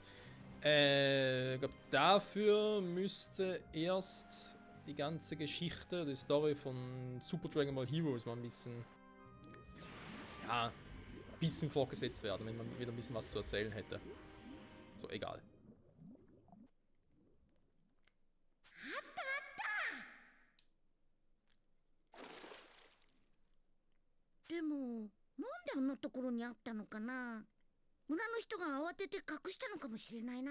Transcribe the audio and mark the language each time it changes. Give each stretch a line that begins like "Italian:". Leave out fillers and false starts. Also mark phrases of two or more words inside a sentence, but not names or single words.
German: Ich glaube, dafür müsste erst die ganze Geschichte, die Story von Super Dragon Ball Heroes mal ein bisschen, ja, ein bisschen fortgesetzt werden, wenn man wieder ein bisschen was zu erzählen hätte. So, egal.
Japanese: でも、なんであんなところにあったのかな。村の人が慌てて隠したのかもしれないな。